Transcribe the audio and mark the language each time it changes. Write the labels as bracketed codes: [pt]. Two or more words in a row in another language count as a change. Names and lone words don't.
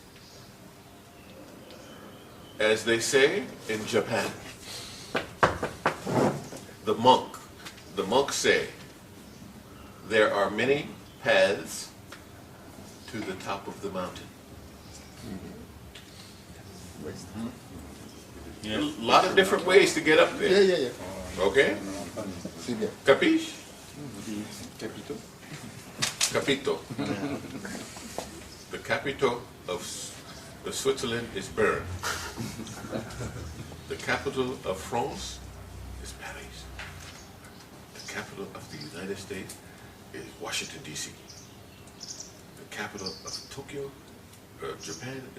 [en] As they say in Japan, the monks say, there are many paths to the top of the mountain. Yeah. A lot of different ways to get up there. Yeah. Okay? [fr] C'est bien. [en] Capiche? Capito. Capito. The capital of Switzerland is Bern. The capital of France is Paris. The capital of the United States is Washington, D.C. The capital of Tokyo, Japan is...